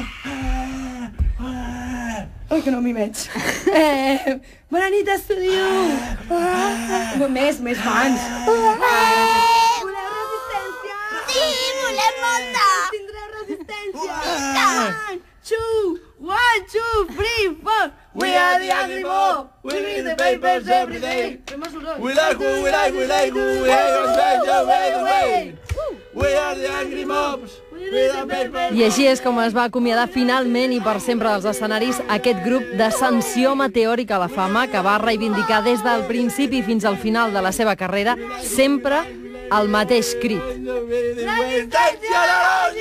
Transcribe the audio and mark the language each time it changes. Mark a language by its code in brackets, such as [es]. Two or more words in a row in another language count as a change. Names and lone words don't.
[ca] Ui, que no m'hi veig. Bona nit, estúdio. Més fans. Voleu resistència? Sí, volem molta! Tindreu resistència. 1, 2, 3, 4. [en] We are the Angry Mob. We read the papers every day. We like who, we like who, we hate on change your way the way. We are the angry mobs. [ca] I així és com es va acomiadar finalment i per sempre dels escenaris aquest grup d'ascensió meteòrica a la fama que va reivindicar des del principi fins al final de la seva carrera sempre el mateix crit. Resistència analògica!